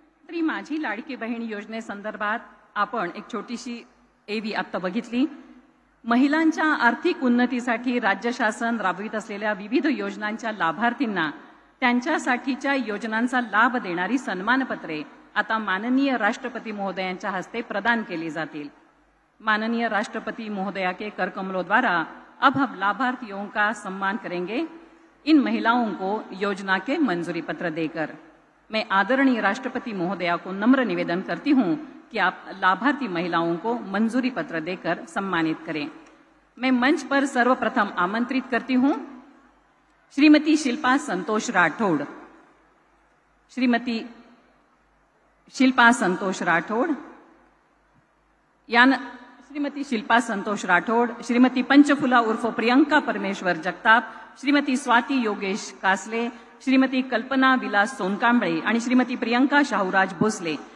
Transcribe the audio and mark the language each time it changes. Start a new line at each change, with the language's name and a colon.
Marathi: तरी माझी लाडकी बहीण योजनेसंदर्भात आपण एक छोटीशी एवी आत्ता बघितली. महिलांच्या आर्थिक उन्नतीसाठी राज्य शासन राबवित असलेल्या विविध योजनांच्या लाभार्थींना त्यांच्यासाठीच्या योजनांचा लाभ देणारी सन्मानपत्रे आता माननीय राष्ट्रपति महोदयांच्या हस्ते प्रदान केली जातील.
Hindi: माननीय राष्ट्रपति महोदया के कर कमलों द्वारा अब हम लाभार्थियों का सम्मान करेंगे, इन महिलाओं को योजना के मंजूरी पत्र देकर. मैं आदरणीय राष्ट्रपति महोदया को नम्र निवेदन करती हूं कि आप लाभार्थी महिलाओं को मंजूरी पत्र देकर सम्मानित करें. मैं मंच पर सर्वप्रथम आमंत्रित करती हूं श्रीमती शिल्पा संतोष राठौड़.
Marathi: श्रीमती शिल्पा संतोष राठौड़, श्रीमती शिल्पा संतोष राठौड़, श्रीमती पंचफुला उर्फ प्रियंका परमेश्वर जगताप, श्रीमती स्वाती योगेश कासले, श्रीमती कल्पना विलास सोनकांबळे आणि श्रीमती प्रियंका शाहूराज भोसले